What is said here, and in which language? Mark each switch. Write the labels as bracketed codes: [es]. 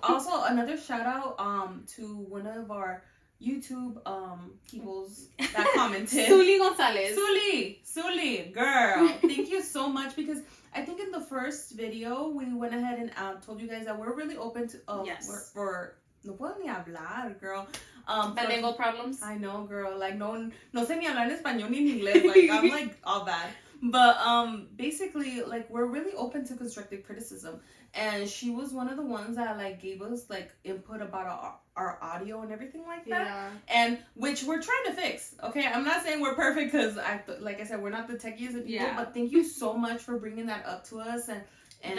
[en] Also another shout out to one of our YouTube peoples that commented. Suli Gonzalez. Suli, girl. Thank you so much, because I think in the first video we went ahead and told you guys that we're really open to for [es] no puedo ni hablar, [en] girl. Bilingual problems. I know, girl. [es] Like no sé ni hablar en español ni en inglés. [en] Like I'm like all bad. But basically, like we're really open to constructive criticism, and she was one of the ones that like gave us like input about our audio and everything like that, and which we're trying to fix. Okay, I'm not saying we're perfect, because like I said, we're not the techiest of people, but thank you so much for bringing that up to us and